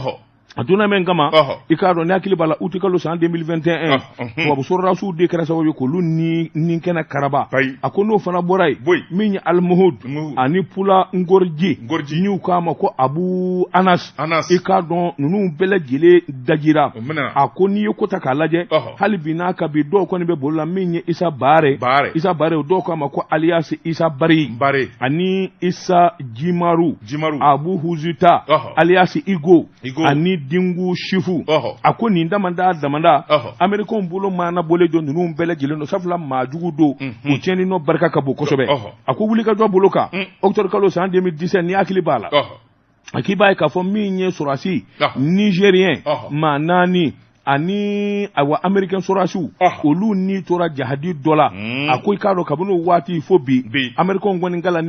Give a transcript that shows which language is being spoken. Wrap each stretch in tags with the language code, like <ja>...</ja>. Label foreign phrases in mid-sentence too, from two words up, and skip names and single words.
<bm>a donna men kama i k'a dɔn ni hakili b'a la uti kalo san 2021 tubabu sɔrɔdasiw de kɛra sababu ye k'olu ni kɛnɛ karaba a ko n'o fana bɔra ye min ye Al-Muhud ani Pula Ngorji n'u k'a ma ko Abu Anas i k'a dɔn ninnu bɛɛ lajɛlen dajira a ko n'i ye ko ta k'a lajɛ hali bi n'a ka bi dɔw kɔni bɛ bolo la min ye Isa Bare o dɔw k'a ma ko alias Isa Bari ani Isa Jimaru Abu Huzuta alias Igo ani Dingu Shifu a ko nin damanda Amerikɛnw bolo maana bole don ninnu bɛɛ lajɛlen don sabula maajugu don u tiɲɛni nɔ barika ka bon kosɛbɛ a ko wulikajɔ bolo kan octobre kalo san 2017 ni hakili b'a la a k'i b'a ye k'a fɔ min ye sɔrɔdasi Nigérien maa 4 ani awa Amerikɛn sɔrɔdasiw olu ni tora jahadi dɔ la a ko i k'a dɔn kabini o waati fo bi Amerikɛnw kɔni kalannen</bm>